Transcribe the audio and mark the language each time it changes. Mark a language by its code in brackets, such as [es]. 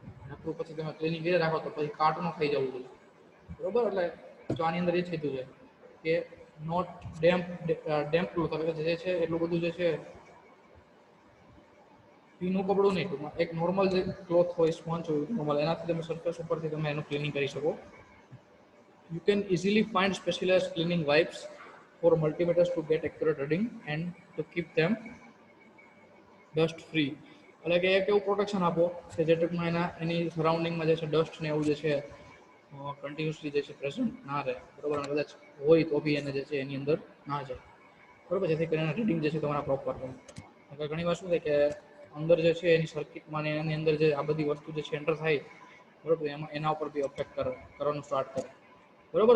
[gu] નકરું પછી તમે ક્લિનિંગ કરી રાખો તો પછી કાટ ન થઈ જવું જોઈએ, બરોબર. એટલે જો આની અંદર એ જ કીધું છે કે નોટ ડેમ્પ જે છે એટલું બધું જે છે ભીનું કપડું નહીં, ટૂંકમાં એક નોર્મલ જે ક્લોથ હોય, સ્પોન્જ હોય નોર્મલ, એનાથી તમે સરફેસ ઉપરથી તમે એનું ક્લિનિંગ કરી શકો. [en] You can easily find specialized cleaning wipes for multimeters to get accurate reading and to keep them dust free. [gu] એટલે કે એક એવું પ્રોટેક્શન આપો કે જે ટૂંકમાં એની સરાઉન્ડિંગમાં જે છે ડસ્ટ ને એવું જે છે કન્ટિન્યુઅસલી જે છે પ્રેઝન્ટ ના રહે, બરોબર, અને કદાચ હોય તો બી એને જે છે એની અંદર ના જાય, બરોબર, જેથી કરીને રીડિંગ જે છે તમારા પ્રોપર રહે. ઘણી વાર શું થાય કે અંદર જે છે એની સર્કિટમાં ને એની અંદર જે આ બધી વસ્તુ જે છે એન્ટર થાય, બરોબર, એમાં એના ઉપર બી અફેક્ટ કરવાનું સ્ટાર્ટ કરે, બરોબર.